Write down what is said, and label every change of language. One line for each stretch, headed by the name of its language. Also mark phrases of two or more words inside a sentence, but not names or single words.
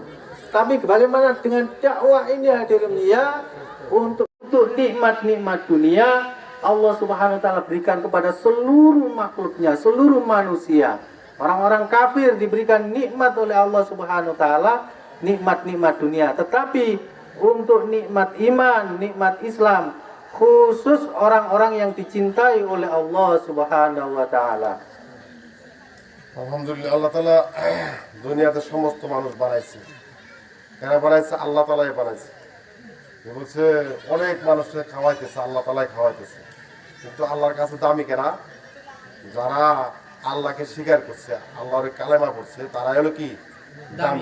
Indonesian: Tapi bagaimana dengan dakwah ini hadirin ya, untuk nikmat-nikmat dunia Allah
Arabic: سبحانه وتعالى
Indonesian: berikan kepada seluruh makhluknya, seluruh manusia. Orang-orang kafir diberikan nikmat oleh Allah
Arabic: سبحانه وتعالى,
Indonesian: nikmat-nikmat dunia. Tetapi untuk nikmat iman, nikmat Islam, khusus orang-orang yang dicintai oleh Allah
Arabic: سبحانه وتعالى.
Bangla: আলহামদুলিল্লাহ, আল্লাহ তালা দুনিয়াতে সমস্ত মানুষ বানাইছে। কেন বানাইছে? আল্লাহ তালাই বানাইছে। বলছে অনেক মানুষকে খাওয়াইতেছে, আল্লাহ তালাই খাওয়াইতেছে। কিন্তু আল্লাহর কাছে দামি কেনা? যারা আল্লাহকে স্বীকার করছে, আল্লাহর কালেমা করছে, তারা হলো কি দামি।